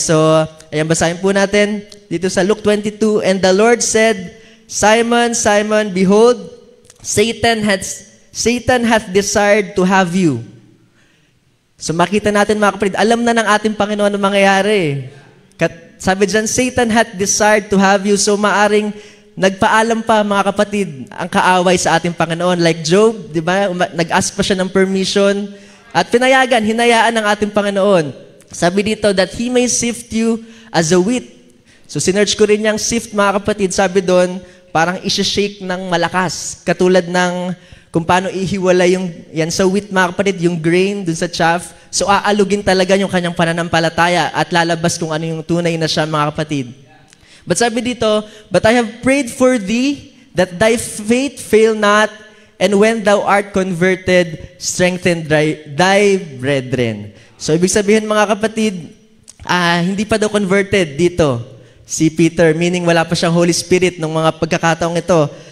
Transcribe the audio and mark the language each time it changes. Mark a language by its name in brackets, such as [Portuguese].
[Filipino] So, ayan, basahin po natin dito sa [English] Luke 22, and the Lord said, Simon, Simon, behold, Satan hath desired to have you. [Filipino] So makita natin, mga kapatid, alam na ng ating Panginoon ang mangyayari. Sabi dyan, [English] Satan hath desired to have you. [Filipino] So maaring nagpaalam pa, mga kapatid, ang kaaway sa ating Panginoon. Like Job, di ba? Nag-ask pa siya ng permission. At hinayaan ng ating Panginoon. Sabi dito, [English] that He may sift you as a wheat. [Filipino] So sinerch ko rin yung sift, mga kapatid. Sabi doon, parang isi-shake ng malakas. Katulad ng kung paano ihiwala yan sa wheat, mga kapatid, yung grain dun sa chaff. So aalugin talaga yung kanyang pananampalataya at lalabas kung ano yung tunay na siya, mga kapatid. [English] But [Filipino] sabi dito, [English] but I have prayed for thee, that thy faith fail not, and when thou art converted, strengthen thy brethren. [Filipino] So ibig sabihin, mga kapatid, hindi pa daw converted dito si Peter, meaning wala pa siyang Holy Spirit nung mga pagkakataong ito.